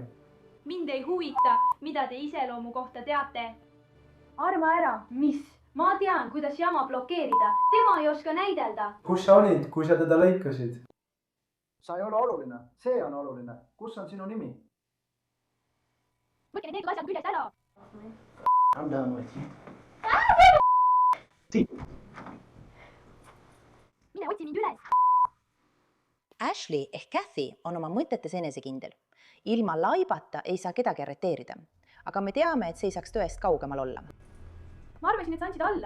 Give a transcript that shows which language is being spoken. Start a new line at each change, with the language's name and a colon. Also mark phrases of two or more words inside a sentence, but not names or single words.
Estonian: Mind ei huvita, mida te iseloomu kohta teate. Arva ära, mis? Ma tean, kuidas jama blokeerida. Tema ei oska näidelda. Kus sa olid, kui sa teda lõikasid? Sa ei ole oluline. See on oluline. Kus on sinu nimi? Võtke need asjad küljest ära.
English: I'm done with you.
Estonian: Mine otsi mind üles. Ashley ehk Kathy on oma mõtetes enesekindel. Ilma laibata ei saa kedagi arreteerida. Aga me teame, et see ei saaks tõest kaugemal olla. Ma arvasin, et sa andsid alla.